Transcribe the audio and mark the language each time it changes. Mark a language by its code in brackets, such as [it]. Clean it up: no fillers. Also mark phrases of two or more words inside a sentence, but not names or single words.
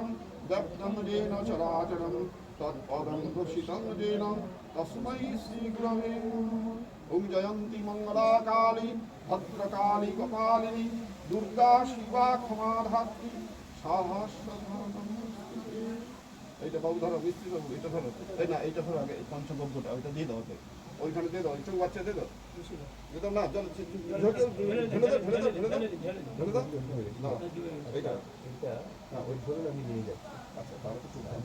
[sa] दग्धं येन चराचरं तत्पदं घोषितं येन तस्मै श्रीगुरवे नमः ॐ जयन्ती मङ्गलाकाली भद्रकाली कपालिनी दुर्गा शिवा क्षमाधात्री सहस्रधारी [bn] এইটা বাবু ধরো মিস্ত্রি বাবু এটা ধরো এই না এইটা ধরো আগে পঞ্চগব্যটা ওইটা দিয়ে দাও ওইখানে দিয়ে দাও একটু বাচ্চা দিয়ে দাও দিতাম না চলো ঢেলে দাও না এইটা হ্যাঁ ওই ধরুন আমি নিয়ে যাই আচ্ছা তাহলে তো